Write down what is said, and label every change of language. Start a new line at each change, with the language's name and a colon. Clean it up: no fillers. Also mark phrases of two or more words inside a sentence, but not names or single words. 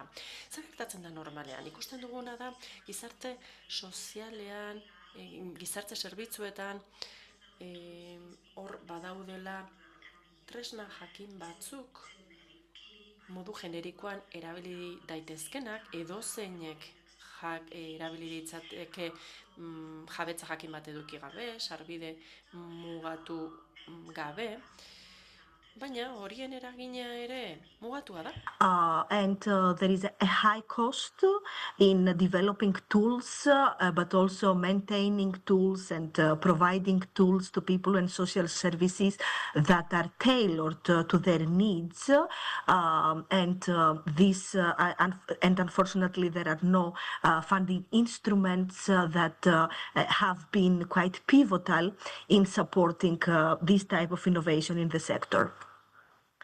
Basque: Zer gertatzen da normalean? Ikusten duguna da, gizarte sozialean, gizarte zerbitzuetan, hor badaudela tresna jakin batzuk, modu generikoan erabili daitezkenak, edozeinek erabili ditzateke jabetza jakin bat eduki gabe, sarbide mugatu gabe, baina horien eragina ere mugatua da.
English: And there is a high cost in developing tools, but also maintaining tools and providing tools to people and social services that are tailored to their needs. And unfortunately, there are no funding instruments that have been quite pivotal in supporting this type of innovation in the sector.